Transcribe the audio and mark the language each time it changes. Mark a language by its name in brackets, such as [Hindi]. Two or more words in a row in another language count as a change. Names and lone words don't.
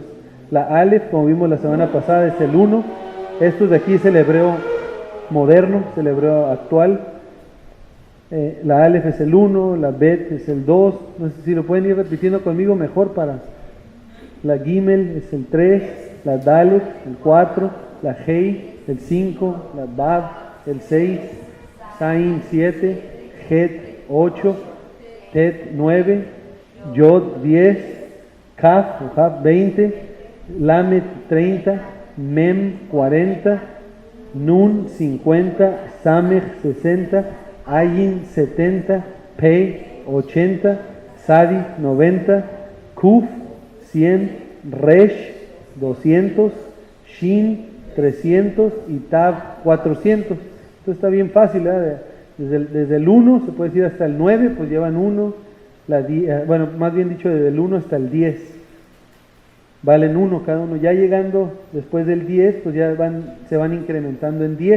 [Spanish] La Aleph, como vimos la semana pasada, es el 1. Estos de aquí es el hebreo moderno, es el hebreo actual. La Aleph es el 1, la Bet es el 2, no sé si lo pueden ir repitiendo conmigo mejor para... La Gimel es el 3, la Dalet el 4, la Hei el 5, la Bab el 6, Zain 7, Het 8, Tet 9, Yod 10, Kaf 20, Lamet 30, Mem 40, Nun 50, Samech 60, Ayin 70, Pei 80, Sadi 90, Kuf 100, Resh 200, Shin 300 y Tab 400. Esto está bien fácil, ¿verdad? Desde el 1 se puede decir hasta el 9, pues llevan 1, bueno, más bien dicho, desde el 1 hasta el 10. Valen 1 cada uno. Ya llegando después del 10, pues ya se van incrementando en 10.